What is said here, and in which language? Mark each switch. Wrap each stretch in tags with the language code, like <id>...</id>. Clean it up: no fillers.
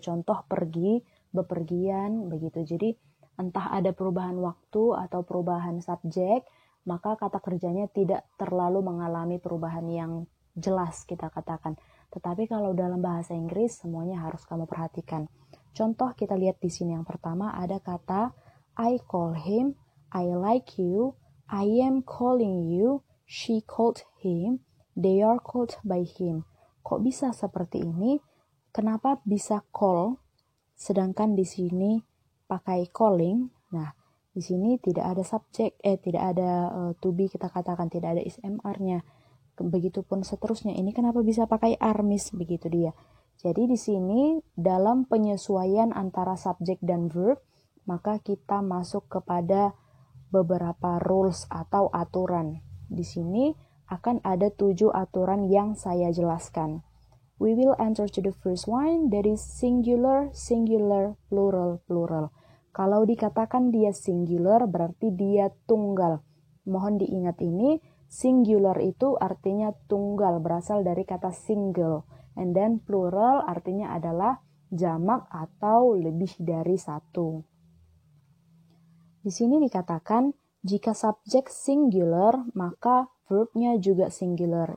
<id>Contoh pergi, bepergian begitu. Jadi entah ada perubahan waktu atau perubahan subjek, maka kata kerjanya tidak terlalu mengalami perubahan yang jelas kita katakan. Tetapi kalau dalam bahasa Inggris semuanya harus kamu perhatikan. Contoh kita lihat di sini yang pertama ada kata</id> <en>I call him, I like you, I am calling you, she called him, they are called by him.</en> <id>Kok bisa seperti ini? Kenapa bisa call sedangkan di sini pakai calling? Nah, di sini tidak ada subjek, tidak ada to be kita katakan, tidak ada is MR-nya. Begitupun seterusnya. Ini kenapa bisa pakai are miss? Begitu dia. Jadi di sini dalam penyesuaian antara subjek dan verb, maka kita masuk kepada beberapa rules atau aturan. Di sini akan ada 7 aturan yang saya jelaskan.</id> <en>We will enter to the first one, that is singular, singular, plural, plural.</en> <id>Kalau dikatakan dia singular berarti dia tunggal. Mohon diingat ini, singular itu artinya tunggal, berasal dari kata single.</id> <en>And then</en> <id>plural artinya adalah jamak atau lebih dari satu. Di sini dikatakan jika subjek singular maka verbnya juga singular.</id>